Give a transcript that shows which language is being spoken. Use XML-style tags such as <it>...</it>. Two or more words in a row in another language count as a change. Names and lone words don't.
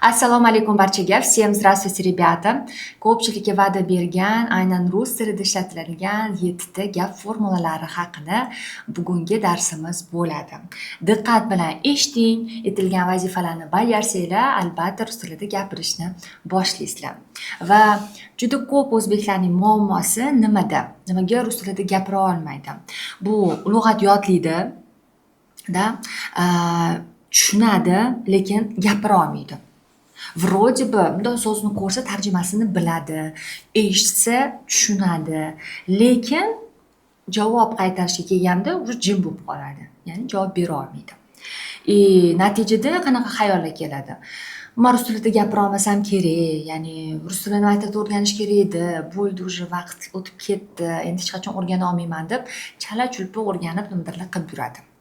<uz>Assalomu alaykum barchaga.</uz> <ru>Всем здравствуйте, rебята.</ru> <uz>Ko'pchilikka va'da bergan, aynan rus tilida ishlatiladigan 7 ta gap formulalari haqida bugungi darsimiz bo'ladi. Diqqat bilan eshiting, aytilgan vazifalarni bajarsanglar, albatta rus tilida gapirishni boshlaysizlar. Va juda ko'p o'zbeklarning muammosi nimada? Nimaga rus tilida gapira olmaydi? Bu lug'at yodlaydi, tushunadi, lekin gapira olmaydi.</uz> <ru>Вроде бы</ru> <uz>bunday so'zni ko'rsa tarjimasini biladi, eshitsa tushunadi, lekin javob qaytarishga kelganda уже jim bo'lib qoladi. Ya'ni javob bera olmaydi. Natijada qanaqa xayollar keladi? Men rus tilida gapira olmasam kerak, ya'ni rus tilini aytib o'rganish kerak edi, bo'ldi уже vaqt o'tib ketdi, endi hech qachon o'rgana olmayman deb chala-chulpa o'rganib nimadirlar qilib yuradi.</uz>